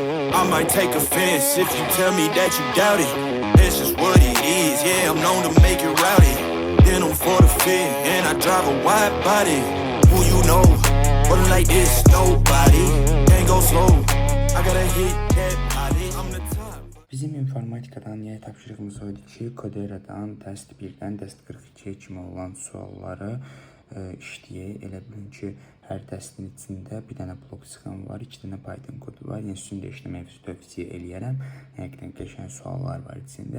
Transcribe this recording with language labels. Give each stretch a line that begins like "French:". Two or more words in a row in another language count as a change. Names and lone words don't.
English: I might take offense if you tell me that you doubt it. That's just what it is, yeah, I'm known to make it rowdy. Then I'm for the fit, and I drive a wide body. Who you know, but like this, nobody. Can't go slow, I gotta hit that body, I'm the top.
Azerbaijani: Bizim informatikadan yeni tapşırığımız oydu ki, Codera'dan test 1'dən test 42'ye kimi olan sualları işləyək. Elə bilin ki, hər testin içində bir dənə blok sxem var, 2 dənə Python kodu var. Yəni üstündə işləmək tövsiyə eləyərəm. Həqiqətən qəşəng suallar var içində.